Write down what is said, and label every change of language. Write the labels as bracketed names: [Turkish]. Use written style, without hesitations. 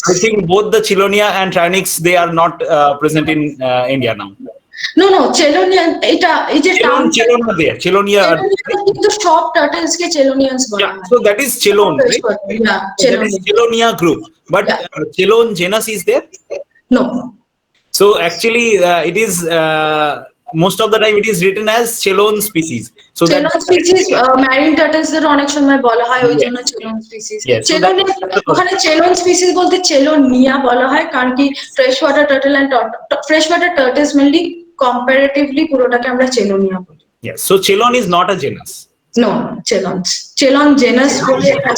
[English] So I think both the Chelonia and Trionix, they are not present in India now. [Bangla] No, Chelonia, এটা এই যে [English] Chelonia there, Chelonia [Bangla] কিন্তু সব turtles কে চেলোনিয়ান্স বলা হয়। [English] So that is Chelone, right? Yeah, That is Chelonia group, but Chelone genus is there? No. So actually it is most of the time it is written as Chelone species. So that [Bangla] Chelone species marine turtles এর অনেক সময় বলা হয়, ওই জন্য Chelone species। Chelone ওখানে Chelone species বলতে Chelonia বলা হয়, কারণ কি fresh water turtle and fresh water turtles mainly comparatively পুরোটাকে আমরা Chelonia বলি। [English] Yes, so Chelone is not a genus. [Bangla] No, Chelone genus বলে